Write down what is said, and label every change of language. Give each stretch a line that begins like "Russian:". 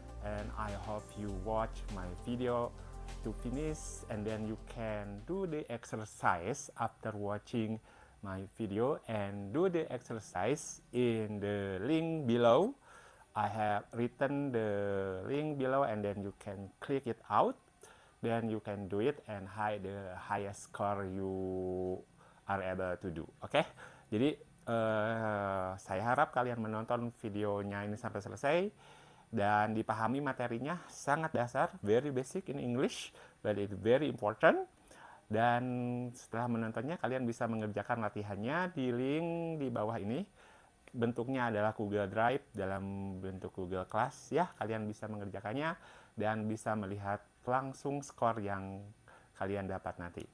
English: And I hope you watch my video to finish, and then you can do the exercise after watching my video, and do the exercise in the link below. I have written the link below, and then you can click it out, then you can do it and hide the highest score you are able to do.
Indonesian: Oke, jadi saya harap kalian menonton videonya ini sampai selesai dan dipahami materinya. Sangat dasar,
English: very basic in English, but it's very important.
Indonesian: Dan setelah menontonnya, kalian bisa mengerjakan latihannya di link di bawah ini. Bentuknya adalah Google Drive dalam bentuk Google Class ya. Kalian bisa mengerjakannya dan bisa melihat langsung skor yang kalian dapat nanti.